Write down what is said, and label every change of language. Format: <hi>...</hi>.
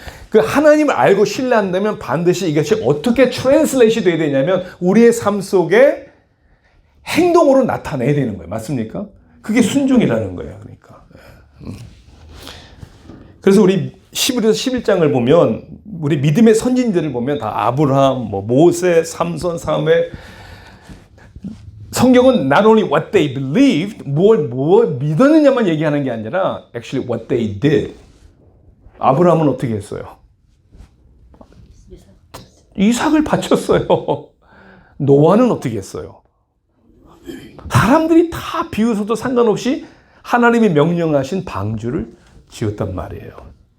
<ko>그 하나님을 알고 신뢰한다면 반드시 이것이 어떻게 트랜슬레이션이 돼야 되냐면 우리의 삶 속에 행동으로 나타내야 되는 거예요. 맞습니까? 그게 순종이라는 거예요. 그러니까. 그래서 우리 11에서 11장을 보면 우리 믿음의 선진들을 보면 다 아브라함, 모세, 삼손, 사무엘. 성경은</ko> <en>not only what they believed,</en> <ko>뭘 믿었느냐만 얘기하는 게 아니라</ko> <en>actually what they did.</en> <ko>아브라함은 어떻게 했어요? 이삭을 바쳤어요. 노아는 어떻게 했어요? 사람들이 다 비웃어도 상관없이 하나님이 명령하신 방주를 지었단 말이에요.</ko>